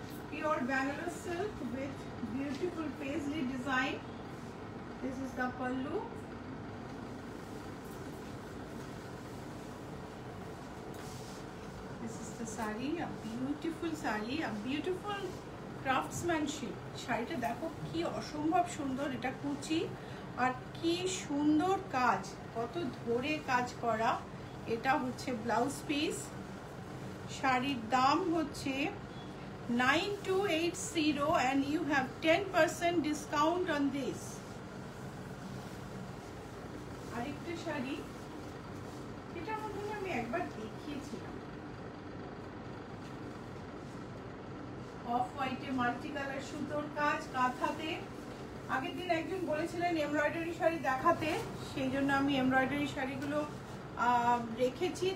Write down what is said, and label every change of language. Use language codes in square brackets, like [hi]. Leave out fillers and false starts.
[en] Pure Bangalore silk with beautiful paisley design. This is the pallu. This is the sari, a beautiful sari, a beautiful craftsmanship. [bn] শাড়িটা দেখো কি অসম্ভব সুন্দর, এটা কুচি আর কি সুন্দর কাজ, কত ধরে কাজ করা। এটা হচ্ছে ব্লাউজ পিস। শাড়ির দাম হচ্ছে 9280 [en] and you have 10% discount on this. [bn] আরেকটা শাড়ি, এটা মধ্যে আমি একবার দেখিয়েছিলাম, অফ হোয়াইটে মাল্টি কালার সুতোর কাজ কাঁথাতে। আগের দিন একজন বলেছিলেন এমব্রয়ডারি শাড়ি দেখাতে, সেই জন্য আমি এমব্রয়ডারি শাড়িগুলো রেখেছি।